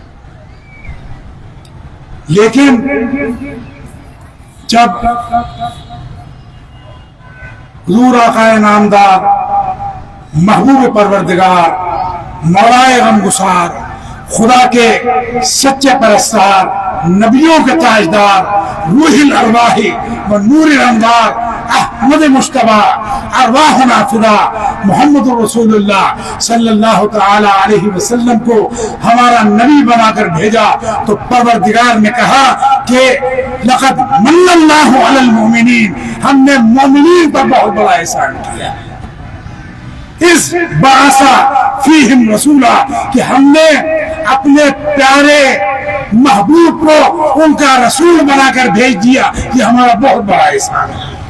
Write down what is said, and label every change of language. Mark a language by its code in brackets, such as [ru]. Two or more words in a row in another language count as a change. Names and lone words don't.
[ur] لیکن جب حضور آقا نامدار، محبوب پروردگار، مولائے غمگسار، خدا کے سچے پرستار، نبیوں کے تاجدار، [ar] روح الارواح و نور الانوار احمد مجتبی ارواحنا فدا محمد رسول اللہ صلی اللہ تعالی علیہ وسلم [ur] کو ہمارا نبی بنا کر بھیجا تو پروردگار نے کہا کہ [ar] لقد من اللہ علی المؤمنین، [ur] ہم نے مومنین پر بہت بڑا احسان کیا، [ar] اس بعثا فیہم رسولا، [ur] کہ ہم نے اپنے پیارے محبوب کو ان کا رسول بنا کر بھیج دیا، یہ ہمارا بہت بڑا احسان ہے۔